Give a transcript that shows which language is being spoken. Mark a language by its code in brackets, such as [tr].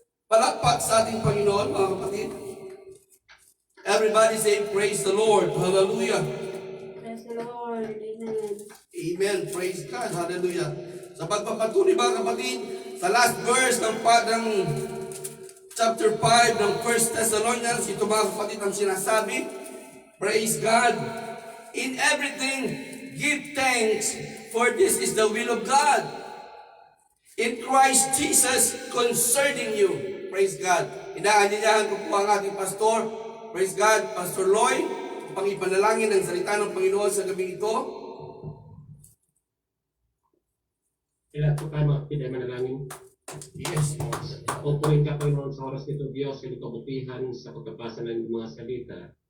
[tl] Palakpak sa ating Panginoon, mga kapatid. [en] Everybody say, praise the Lord. [tl] Hallelujah. [en] Praise the Lord. Amen. Amen. Praise God. Hallelujah. [tl] Sa pagpapatuloy, mga kapatid, sa last verse ng chapter 5 ng 1 Thessalonians, ito mga kapatid ang sinasabi, praise God. [en] In everything, give thanks, for this is the will of God in Christ Jesus concerning you. Praise God. [tl] Inaanyayahan ko po ang ating pastor, praise God, Pastor Loy, pangipanalangin ang salita ng Panginoon sa gabi ito. Kailan po tayo mga kapatid ay manalangin? [en] Yes. [tl] Pupurihin ka Panginoon sa oras nito, Diyos, sa kabutihan sa pagkapasa ng mga salita.